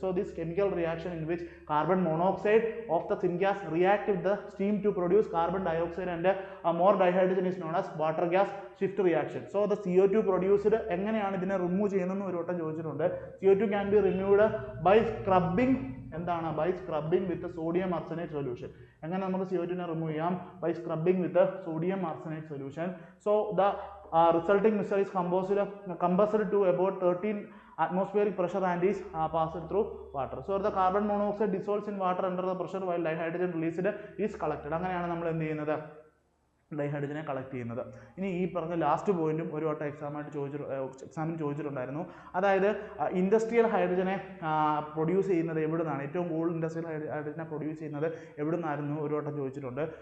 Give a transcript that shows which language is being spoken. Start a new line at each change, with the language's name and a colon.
English: So this chemical reaction in which carbon monoxide of the syngas react with the steam to produce carbon dioxide and more dihydrogen is known as water gas shift reaction. So the CO2 produced
Malayalam: എങ്ങനെയാണ് ഇതിനെ remove ചെയ്യുന്നതെന്ന് ഒരു വട്ടം ചോദിച്ചിട്ടുണ്ട്.
English: CO2 can be removed by scrubbing. എന്താണ്? By scrubbing with sodium arsenate solution.
Malayalam: എങ്ങനെ നമുക്ക് CO2നെ remove ചെയ്യാം?
English: By scrubbing with sodium arsenate solution. So the resulting mixture is compressed to about 13 atmospheric pressure and is passed through water. So the carbon monoxide dissolves in water under the pressure while dihydrogen released is collected.
Malayalam: അങ്ങനെയാണ് നമ്മൾ എന്ത് ചെയ്യുന്നത്, ഡൈഹൈഡ്രജനെ collect ചെയ്യുന്നത്. ഇനി ഈ പറഞ്ഞ last പോയിന്റും ഒരു വട്ടം എക്സാമിന് ചോദിച്ചിട്ടുണ്ടായിരുന്നു. അതായത് ഇൻഡസ്ട്രിയൽ ഹൈഡ്രജനെ പ്രൊഡ്യൂസ് ചെയ്യുന്നത് എവിടെ നിന്നാണ്, ഏറ്റവും കൂടുതൽ ഇൻഡസ്ട്രിയൽ ഹൈഡ്രജനെ പ്രൊഡ്യൂസ് ചെയ്യുന്നത് എവിടെ നിന്നായിരുന്നു ഒരു വട്ടം ചോദിച്ചിട്ടുണ്ട്.